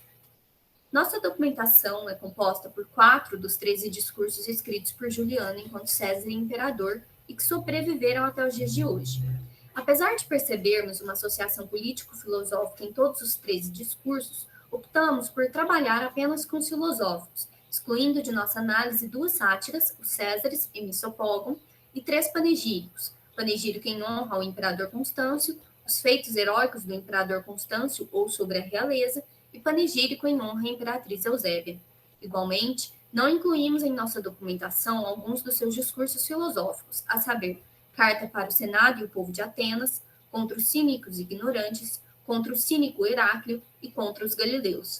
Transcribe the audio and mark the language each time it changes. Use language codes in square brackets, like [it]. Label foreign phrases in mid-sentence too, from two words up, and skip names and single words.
[pt] Nossa documentação é composta por 4 dos 13 discursos escritos por Juliano enquanto César e imperador e que sobreviveram até os dias de hoje. Apesar de percebermos uma associação político-filosófica em todos os 13 discursos, optamos por trabalhar apenas com os filosóficos, excluindo de nossa análise 2 sátiras, os Césares e Misopógon, e 3 panegíricos, panegírico em honra ao imperador Constâncio, os feitos heróicos do imperador Constâncio ou sobre a realeza, e panegírico em honra à imperatriz Eusébia. Igualmente, não incluímos em nossa documentação alguns dos seus discursos filosóficos, a saber, Carta para o Senado e o Povo de Atenas, contra os cínicos e ignorantes, contra o cínico Heráclio e contra os galileus.